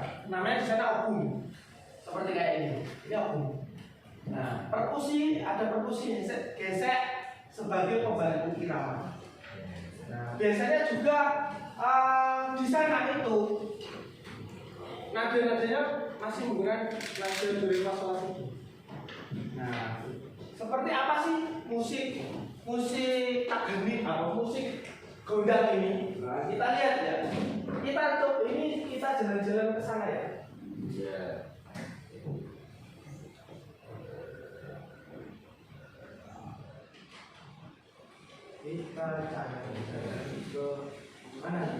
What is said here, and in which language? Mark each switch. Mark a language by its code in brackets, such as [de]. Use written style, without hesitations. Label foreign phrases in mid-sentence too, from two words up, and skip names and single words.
[id] Namanya di sana ogung. Seperti kayak ini. Ini ogung. Nah, perkusi, ada perkusi gesek sebagai pembantu irama. Nah, biasanya juga di sana itu nada-nadanya masih menggunakan nada do re fa sol la si. Nah, seperti apa sih musik tagani atau musik gondang ini? Nah, kita lihat ya. Kita jalan-jalan ke sana ya. Kita jalan-jalan ke mana?